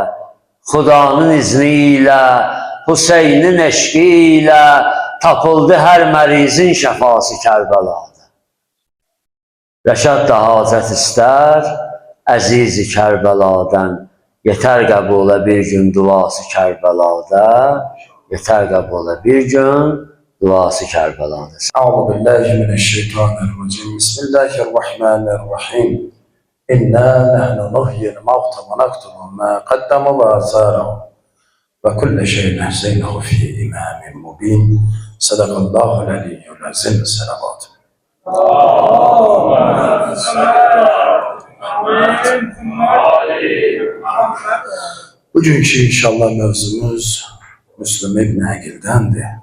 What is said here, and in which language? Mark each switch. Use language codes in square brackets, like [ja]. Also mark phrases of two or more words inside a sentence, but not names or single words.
[az] Xudanın izni ilə, Hüseynin eşqi ilə, tapıldı hər mərizin şəfası Kərbəlada. Rəşad da hacət istər, əziz-i Kərbəladən, yetər qəbula bir gün duası Kərbəlada, yetər qəbula bir gün duası Kərbəlada. [ar] أعوذ بالله من الشيطان الرجيم. بسم الله الرحمن الرحيم. إنا نحن نحيي الموتى ونكتب ما قدموا وآثارهم وكل شيء أحصيناه في إمام مبين. صدق الله العلي العظيم. [az] Selavat. Bugünkü inşallah mövzumuz Müslüm İbn Əqil'dəndir.